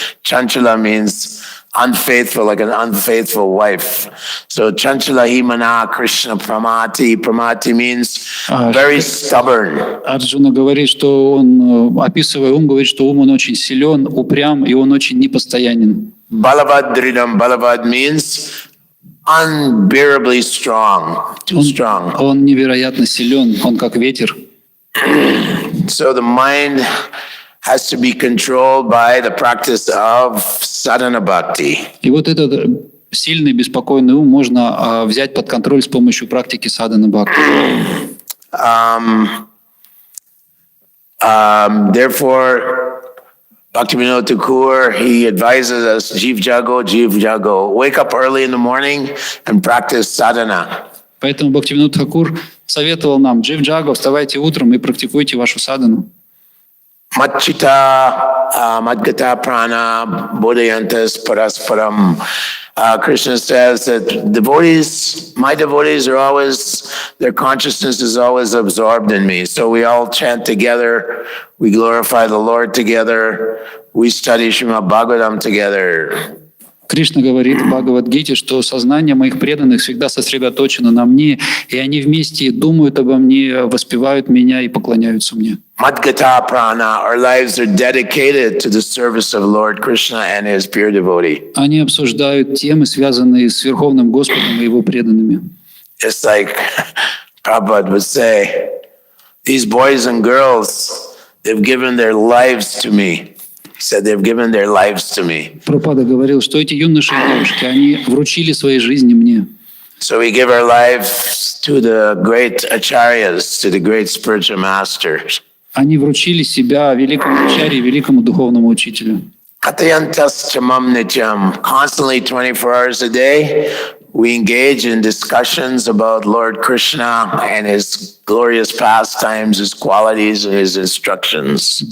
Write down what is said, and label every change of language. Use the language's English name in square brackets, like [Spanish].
[English] Chanchala means unfaithful, like an unfaithful wife. So [Sanskrit] Chanchala himana Krishna pramati. [English] Pramati means very stubborn. [Russian] Арджуна говорит, что он, описывая ум, говорит, что ум он очень силен, упрям, и он очень непостоянен. [Sanskrit] Balavadridam. [English] Balavad means unbearably strong, too strong. [Russian] Он невероятно силен, он как ветер. [English] So the mind has to be controlled by the practice of sadhana bhakti. [Russian] И вот этот сильный, беспокойный ум можно взять под контроль с помощью практики садхана бхакти. [English] Therefore, Bhaktivinoda Thakur, he advises us, Jiv Jago, wake up early in the morning and practice sadhana. [Russian] Поэтому Бхактивинода Тхакур советовал нам: Джив Джаго, вставайте утром и практикуйте вашу садану. [Sanskrit] Matchita, Madgata Prana, Bodhayantas Parasparam. [English] Krishna says that devotees, my devotees are always, their consciousness is always absorbed in me. So we all chant together, we glorify the Lord together, we study Srimad Bhagavatam together. [Russian] Кришна говорит в Бхагавад-гите, что сознание моих преданных всегда сосредоточено на мне, и они вместе думают обо мне, воспевают меня и поклоняются мне. [English] Madgata Prana, our lives are dedicated to the service of Lord Krishna and his pure devotee. [Russian] Они обсуждают темы, связанные с Верховным Господом и Его преданными. [English] It's like Prabhupada would say, these boys and girls, they've given their lives to me. He said they've given their lives to me. [Russian] Прабхупада говорил, что эти юноши и девушки, они вручили свои жизни мне. [English] So we give our lives to the great acharyas, to the great spiritual masters. [Russian] Они вручили себя великому ачарье, великому духовному учителю. [Sanskrit] Katayantas chamam nityam, [English] constantly 24 hours a day, we engage in discussions about Lord Krishna and his glorious pastimes, his qualities, and his instructions.